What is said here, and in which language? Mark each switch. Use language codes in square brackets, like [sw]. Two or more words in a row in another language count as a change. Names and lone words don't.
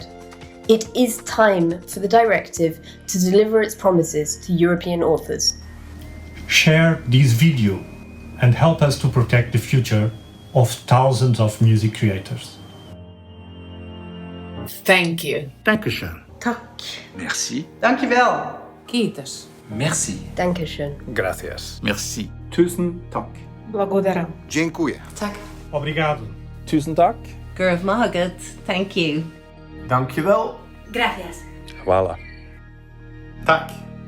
[en] It is time for the directive to deliver its promises to European authors. Share this video and help us to protect the future of thousands of music creators. Thank you. [de] Dankeschön. [sv] Tack. [fr] Merci. [nl] Dankjewel. [fi] Kiitos. [fr] Merci. [de] Dankeschön. [es] Gracias. [fr] Merci. [no] Tusen tak. [mk] Благодарам. [pl] Dziękuję. [da] Tak. [pt] Obrigado. [no] Tusen tak. Gurav Mahagat, [en] thank you. [nl] Dankjewel. [es] Gracias. [hr] Hvala. [da] Tak.